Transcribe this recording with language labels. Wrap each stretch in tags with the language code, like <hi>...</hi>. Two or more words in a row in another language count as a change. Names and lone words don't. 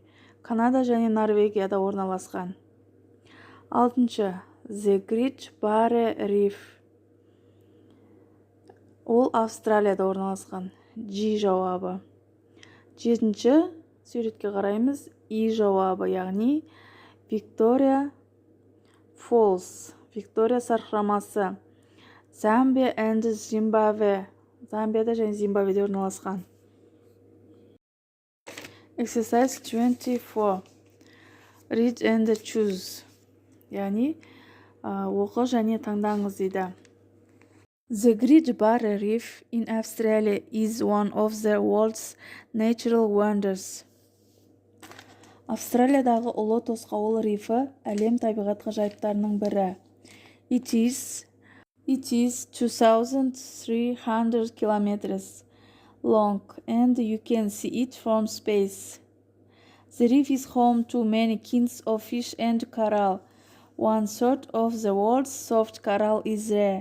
<kk>Канада және Норвегияда орналасқан. Алтыншы. The Great Barrier Reef. Ол Австралияда орналасқан. G жауабы. Жетінші суретке қараймыз. И жауабы, яғни Victoria Falls. Victoria сарқырамасы.</kk> <en>Zambia and Zimbabwe.</en> <kk>Замбияда және Зимбабведе орналасқан.</kk> <en>Exercise 24. Read and choose.</en> <kk>Яғни оқы және таңдаңыз дейді.</kk> <en>The Great Barrier Reef in Australia is one of the world's natural wonders.</en> <kk>Австралиядағы ұлы тосқауыл рифі әлем табиғат ғажайыптарының бірі.</kk> <en>It is 2,300 kilometers long and you can see it from space. The reef is home to many kinds of fish and coral. 1/3 of the world's soft coral is there.</en>